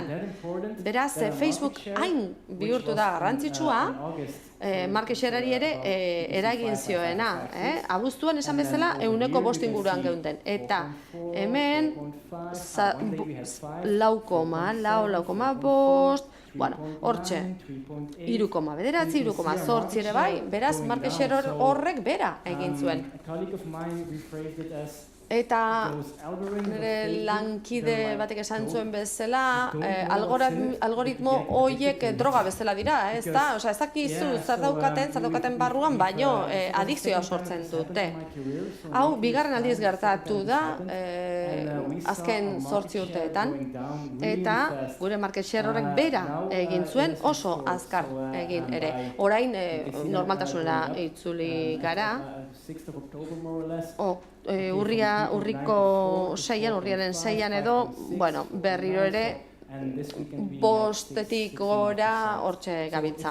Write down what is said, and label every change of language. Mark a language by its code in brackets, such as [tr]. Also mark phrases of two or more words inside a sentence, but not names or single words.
[eu] Beraz, Facebook hain bihurtu da garrantzitsua, [en] market shareari [eu] ere eragin zioena. Abuztuan esan bezala 5% inguruan geunden. Eta hemen 4,4, hortxe, 3,9, 3,8 ere bai, beraz, [en] market share [eu] horrek bera egin zuen. Eta nire lankide batek esan zuen bezala, algoritmo horiek droga bezala dira, ez da? Osa, ez dakizu zer daukaten barruan, baino adikzioa sortzen dute. Hau, bigarren aldiz gertatu da, azken 8 urteetan, eta gure [en] market share [eu] horrek bera egin zuen, oso azkar egin ere. Orain, normaltasunera itzuli gara, urriaren 6an edo, berriro ere, 5-tik gora hortxe gabiltza.